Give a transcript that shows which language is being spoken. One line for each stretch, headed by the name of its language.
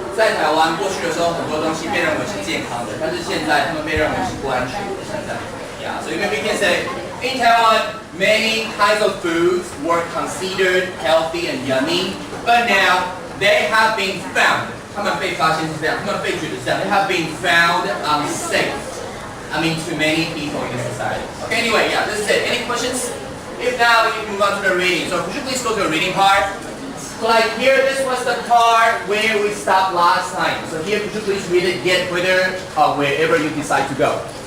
Chinese: 在台湾过去的时候，很多东西被认为是健康的，但是现在他们被认为是不安全的。
English: 现在 Yeah, so maybe we can say in Taiwan, many kinds of foods were considered healthy and yummy, but now they have been found.
Chinese: 他们被发现是这样，他们被觉得是这样。
English: They have been found unsafe. I mean, to many people in society. Okay, anyway, yeah, this is it. Any questions? If not, we can move on to the reading. So could you please go to the reading part? So like here, this was the part where we stopped last time. So here, could you please read it, get wherever you decide to go.